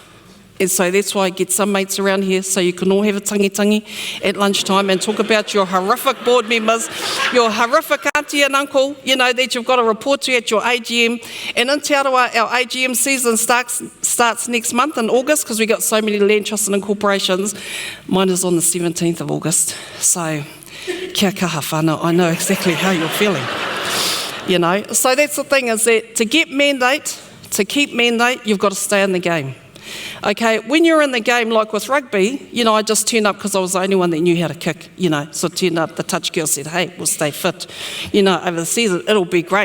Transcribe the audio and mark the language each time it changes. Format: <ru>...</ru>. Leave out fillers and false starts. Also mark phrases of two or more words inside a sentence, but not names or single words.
<en>And so that's why I get some mates around here so you can all have a tangi at lunchtime and talk about your horrific board members, your horrific auntie and uncle, you know, that you've got to report to at your AGM. And in Te Arawa, our AGM season starts next month in August because we've got so many land trusts and incorporations. Mine is on the 17th of August. So,</en> <mi>kia kaha whānau,</mi> <en>I know exactly how you're feeling. You know, so that's the thing is that to get mandate, to keep mandate, you've got to stay in the game. Okay, when you're in the game, like with rugby, you know, I just turned up because I was the only one that knew how to kick, you know, so I turned up, the touch girl said, hey, we'll stay fit, you know, over the season, it'll be great.</en>